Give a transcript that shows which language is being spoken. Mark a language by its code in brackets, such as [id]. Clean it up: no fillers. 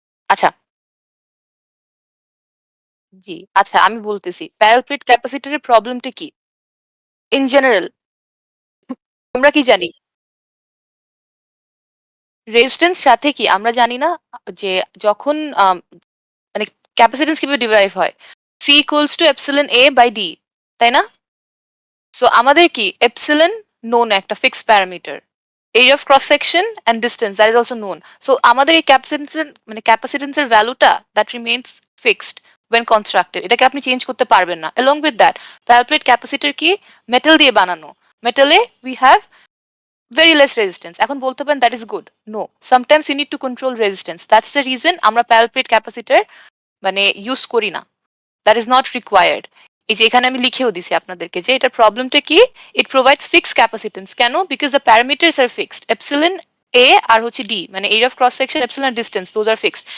[bn] আচ্ছা, জি। আচ্ছা আমি বলতেছি। প্যারাল প্লেট ক্যাপাসিটরের প্রবলেমটা কি? ইন জেনারেল আমরা কি জানি? রেজিস্ট্যান্স সাথে কি আমরা জানি না যে যখন মানে ক্যাপাসিট্যান্স কিভাবে ডিরাইভ হয়? [en] C equals to epsilon A by D, তাই না? [bn] সো আমাদের কি এপসিলন নোন একটা fixed parameter. [en] Area of cross section and distance that is also known. So আমাদের এই capacitance এর ভ্যালুটা that remains fixed when constructed, [bn] এটাকে আপনি চেঞ্জ করতে পারবেন না। [en] along with that [bn] প্যারাপ্লেট ক্যাপাসিটর কি মেটাল দিয়ে বানানো। [en] মেটালে we have very less resistance. [bn] এখন বলতে পারেন [en] that is good. No, sometimes you need to control resistance. That's the reason [bn] আমরা প্যারাপ্লেট ক্যাপাসিটর মানে ইউজ করি না। [en] That is not required. [bn] এই যে এখানে আমি লিখেও দিছি আপনাদেরকে যে এটার প্রবলেমটা কি, [en] It provides fixed capacitance. [bn] কেন? [en] Because the parameters are fixed. Epsilon A are হচ্ছে D মানে area of cross section epsilon distance those are fixed.